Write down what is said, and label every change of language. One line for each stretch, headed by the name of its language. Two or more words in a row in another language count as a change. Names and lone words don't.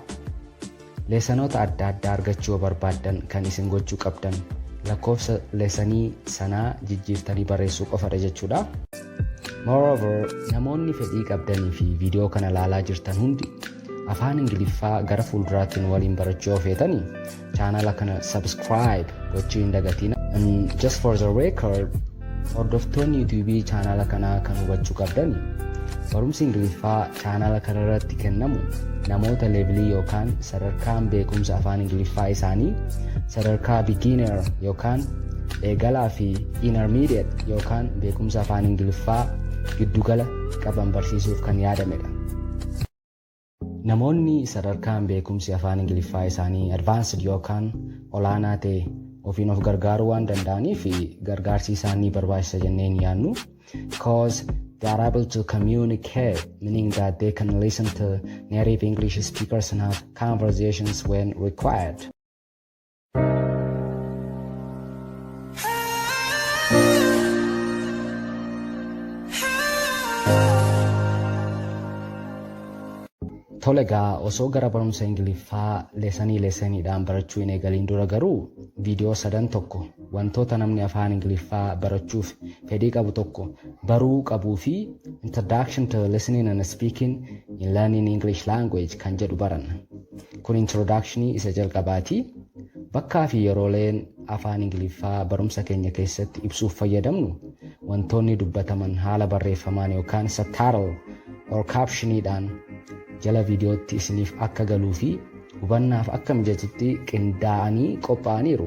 Oromo: Leesanoota adda addaa argachuu yoo barbaaddan kan isin gochuu qabdan lakkoofsa leesanii sanaa jijjiirtanii barreessuu qofadha jechuudha. Moreover, namoonni fedhii qabdanii fi viidiyoo kana ilaalaa jirtan hundi afaan Ingiliffaa gara fuulduraatti waliin barachuu yoo feetanii chaanala kana subscribe gochuu hin dagatina.
English: Just for the record,
Oromo: hordoftoonni YouTube chaanala kanaa kan hubachuu qabdani barumsi Ingiliffaa chaanala kana irratti kennamu namoota levelii yookaan sadarkaan beekumsa afaan Ingiliffaa isaanii sadarkaa beginner yookaan eegalaa fi intermediate yookaan beekumsa afaan Ingiliffaa giddugala qaban barsiisuuf kan yaadamedha. Namoonni sadarkaan beekumsi afaan Ingiliffaa isaanii advanced yookaan olaanaa ta'e ofiin of gargaaruu waan danda'aniif gargaarsi isaanii barbaachisa jennee ni yaadnu.
English: Cause they are able to communicate, meaning that they can listen to native English speakers and have conversations when required.
Oromo: Tolegaa osoo gara barumsa Ingiliffaa leesaniidhaan barachuu hin eegaliin dura garuu viidiyoo 3 tokko wantoota namni afaan Ingiliffaa barachuuf fedhii qabu tokko baruu qabuu fi Introduction to Listening and Speaking in Learning English Language kan jedhu baranna. Kun introductionii isa jalqabaati. Bakkaa fi yerooleen afaan Ingiliffaa barumsa keenya keessatti ibsuuf fayyadamnu wantoonni dubbataman haala barreeffamaan yookaan
English: subtitle or
Oromo: captioniidhaan jala viidiyootti isiniif akka galuu fi hubannaaf akka mijatutti qindaa'anii qophaa'aniiru.